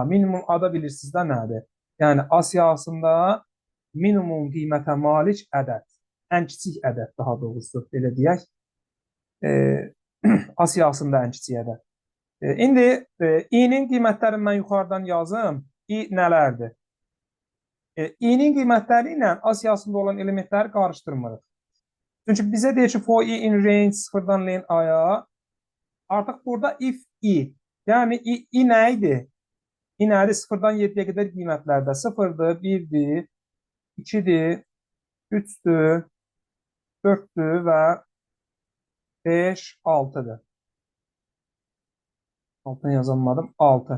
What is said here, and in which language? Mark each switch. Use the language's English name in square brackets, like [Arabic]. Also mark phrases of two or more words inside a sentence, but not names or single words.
[Azerbaijani] Minimum A da bilirsiniz də nədir? Yəni A siyahısında minimum qiymətə malik ədəd, ən kiçik ədəd daha doğrusu, belə deyək. A siyahısında ən kiçik ədəd. İndi i'nin qiymətlərini mən yuxarıdan yazım. I nələrdir? i'nin qiymətləri ilə A siyahısında olan elementləri qarışdırmırıq. Çünki bizə deyir ki, [English] for i in range [Azerbaijani] sıfırdan len A'ya artıq burada [English] if i. [Azerbaijani] Yəni i nə idi? I nədir? Sıfırdan 7-yə qədər qiymətlərdə. 0-dır, 1-dir, 2-dir, 3-dür, 4-dür və 5, 6-dır. Altını yazamadım. 6.